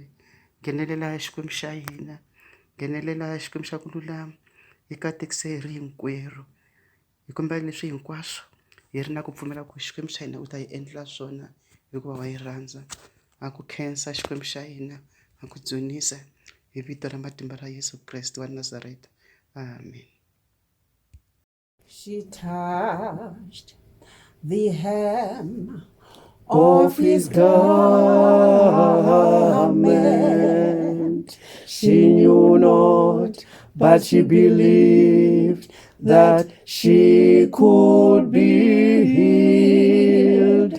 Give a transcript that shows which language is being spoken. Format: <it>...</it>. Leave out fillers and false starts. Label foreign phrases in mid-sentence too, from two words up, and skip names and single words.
<ts>Nghenelela xikwembu xa hina, nghenelela xikwembu xa ku lulama, hi katekisa hi ri hinkwerhu. Hi kombela leswi hinkwaswo hi ri na ku pfumela ku xikwembu xa hina u ta hi endla swona hikuva wa yi rhandza. Ha ku khensa xikwembu xa hina, ha ku dzunisa hi vito ra matimba ra Yesu Kreste wa Nazareta. Amen.</ts> <en>She touched the hem of his garment. She knew not, but she believed that she could be healed.</en>